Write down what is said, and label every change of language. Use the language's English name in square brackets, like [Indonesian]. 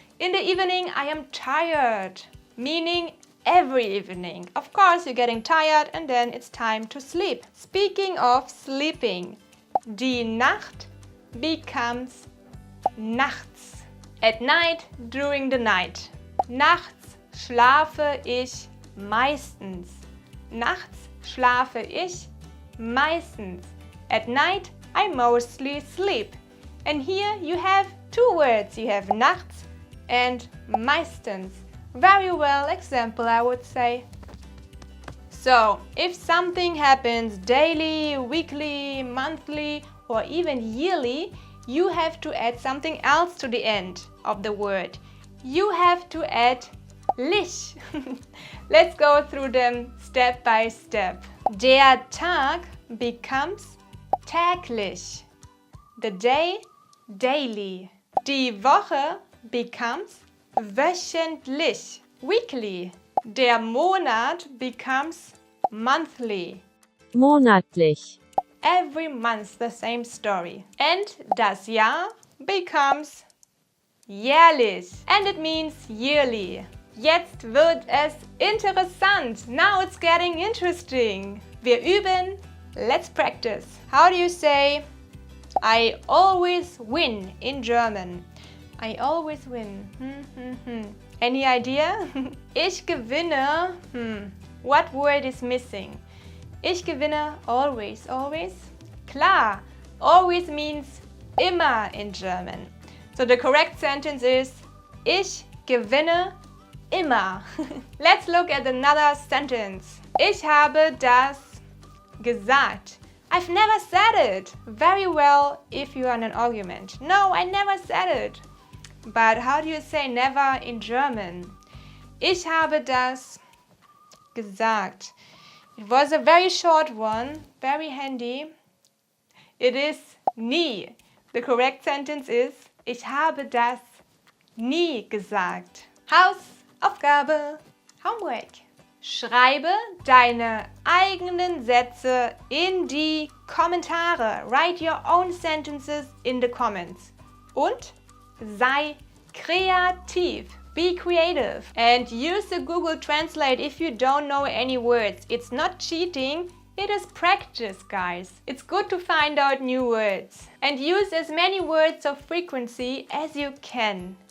[English] In the evening, I am tired. Meaning every evening. Of course, you're getting tired and then it's time to sleep. Speaking of sleeping, die Nacht becomes nachts. At night, during the night. [German] Nachts schlafe ich meistens. Nachts schlafe ich meistens. [English] At night, I mostly sleep. And here you have two words. You have nachts and meistens. Very well example, I would say. So, if something happens daily, weekly, monthly, or even yearly, you have to add something else to the end of the word. You have to add lich. Let's go through them step by step. Der Tag becomes täglich. The day, daily. Die Woche becomes wöchentlich, weekly. Der Monat becomes monthly. Monatlich. Every month the same story. And das Jahr becomes jährlich. And it means yearly. [German] Jetzt wird es interessant. [English] Now it's getting interesting. [German] Wir üben. [English] Let's practice. How do you say I always win in German? I always win. Any idea? [German] Ich gewinne. [English] What word is missing? [German] Ich gewinne [English] always, always? Klar, always means immer in German. So the correct sentence is [German] ich gewinne immer. [English] Let's look at another sentence. [German] Ich habe das gesagt. [English] I've never said it. Very well if you are in an argument. No, I never said it. But how do you say never in German? [German] Ich habe das gesagt. [English] It was a very short one, very handy. It is nie. The correct sentence is [German] ich habe das nie gesagt. Hausaufgabe, Homework. Schreibe deine eigenen Sätze in die Kommentare. [English] Write your own sentences in the comments. [German] Und sei kreativ. [English] Be creative. And use the Google Translate if you don't know any words. It's not cheating, it is practice, guys. It's good to find out new words. And use as many words of frequency as you can.